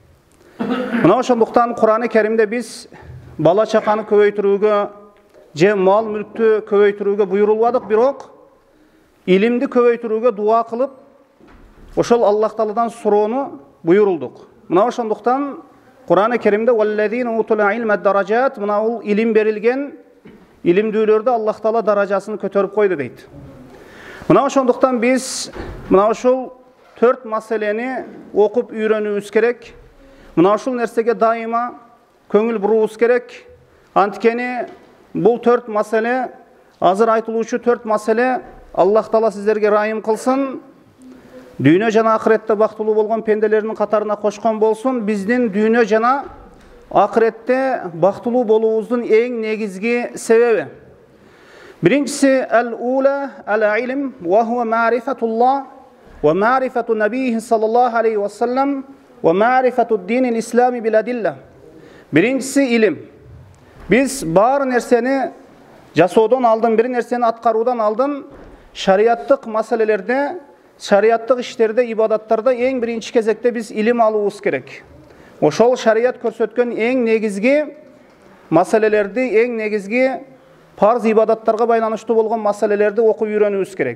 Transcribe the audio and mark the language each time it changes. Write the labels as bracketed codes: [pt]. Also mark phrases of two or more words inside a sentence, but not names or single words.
[ky] Мына ошондуктан Кур'ан-ы Каримде биз бала чаканы көбөйтүрүүгө же мал мүлктү көбөйтүрүүгө буйрулбадык, бирок илимди көбөйтүрүүгө дуа кылып, ошол Аллах Тааладан суроону буйрулдук. Мына ошондуктан Кур'ан-ы Каримде [ar] "والذين أوتوا العلم درجات", [ky] мына ул илим берилген илимдүүлөрдө Аллах Таала даражасын көтөрүп койду дейт. Мына ошондуктан биз мына ошол 4 маселени окуп үйрөнүүбүз керек. Мына ушул нерсеге дайыма көңүл буруубуз керек. Анткени бул 4 маселе, азыр айтылуучу 4 маселе, Аллах Таала сиздерге райым кылсын, дүйнө жана акыретте бактылуу болгон пенделердин катарына кошкон болсун. Биздин дүйнө жана акыретте бактылуу болуубуздун эң негизги себеби. [ar] Биринчиси الأولى العلم وهو معرفة الله ومعرفة نبيه صلى الله عليه وسلم ومعرفة دين الإسلام بالأدلة. [ky] Биринчиси илим. Биз бар нерсени жасоодон алдын, бир нерсени аткаруудан алдын шариаттык маселелерде, шариаттык иштерде, ибадаттарда эң биринчи кезекте биз илим алуубуз керек. Ошол шарият көрсөткөн эң негизги маселелерди, эң негизги парз ибадаттарга байланыштуу болгон маселелерди окуп үйрөнүүбүз керек.